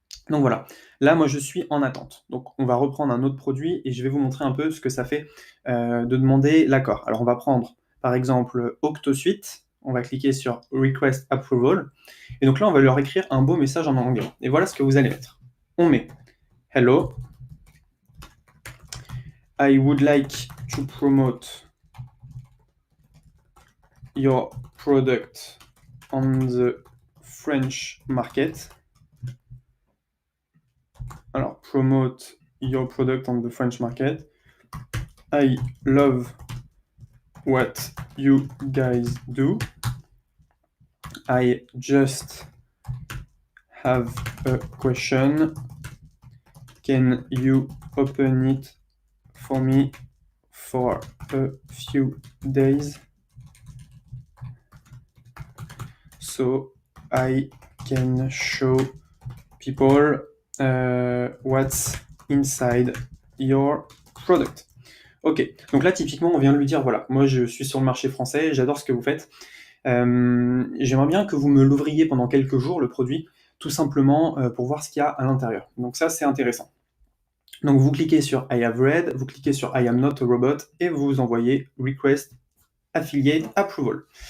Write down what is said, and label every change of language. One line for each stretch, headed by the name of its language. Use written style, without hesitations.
French: Donc voilà, là moi je suis en attente. Donc on va reprendre un autre produit et je vais vous montrer un peu ce que ça fait de demander l'accord. Alors on va prendre par exemple Octosuite, on va cliquer sur Request Approval, et donc là on va leur écrire un beau message en anglais. Et voilà ce que vous allez mettre. On met
English: Hello, I would like to promote your product on the French market. Alors, promote your product on the French market. I love what you guys do. I just have a question. Can you open it for me for a few days so I can show people what's inside your product.
French: Ok, donc là typiquement on vient de lui dire voilà, moi je suis sur le marché français, j'adore ce que vous faites. J'aimerais bien que vous me l'ouvriez pendant quelques jours le produit, tout simplement pour voir ce qu'il y a à l'intérieur. Donc ça c'est intéressant. Donc vous cliquez sur I have read, vous cliquez sur I am not a robot et vous envoyez request affiliate approval.